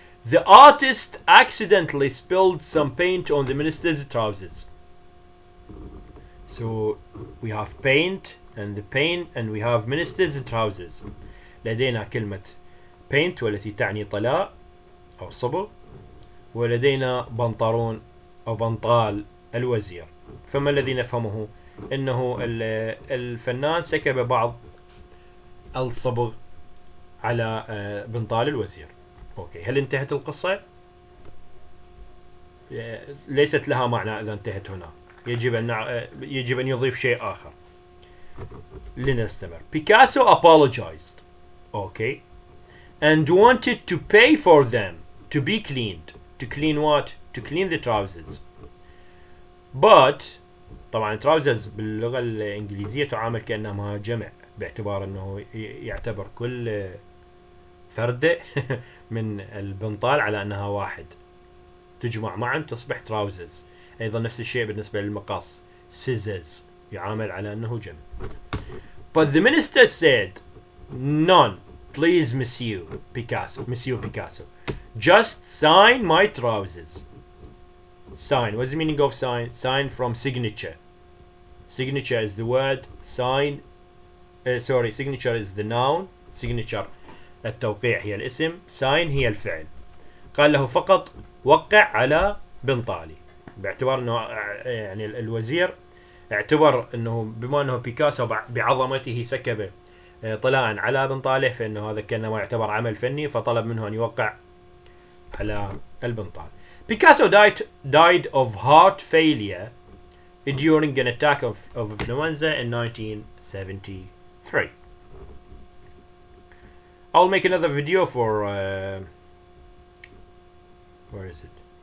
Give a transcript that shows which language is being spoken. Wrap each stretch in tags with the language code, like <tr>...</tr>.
<en>The artist accidentally spilled some paint on the minister's trousers. So we have paint and we have minister's trousers.</en> <ar>لدينا كلمة paint والتي تعني طلاء أو صبغ، ولدينا بنطلون أو بنطال الوزير. فما الذي نفهمه؟ أنه الفنان سكب بعض الصبغ على بنطال الوزير. أوكي، هل انتهت القصة؟ ليست لها معنى إذا انتهت هنا، يجب أن يضيف شيء آخر.</ar> <en>لنستمر. Picasso apologized. Okay. And wanted to pay for them to be cleaned. To clean what? To clean the trousers.</en> <ar>But طبعا trousers باللغة الإنجليزية تعامل كأنها جمع، باعتبار أنه يعتبر كل فردة من البنطال على أنها واحد، تجمع معا تصبح trousers. أيضا نفس الشيء بالنسبة للمقص scissors، يعامل على أنه جمع.</ar> <en>But the minister said, none, please, Monsieur Picasso. Just sign my trousers. Sign. What's the meaning of sign? Sign from signature. Signature is the word. Sign. Signature is the noun.</en> <ar>Signature التوقيع هي الاسم. Sign هي الفعل. قال له فقط وقع على بنطالي، باعتبار انه يعني الوزير اعتبر انه بما انه بيكاسو بعظمته سكب طلاء على بنطاله، فانه هذا كانما يعتبر عمل فني، فطلب منه ان يوقع على البنطال.</ar> <en>Picasso died of heart failure during an attack of influenza in 1973. I'll make another video for where is it?</en>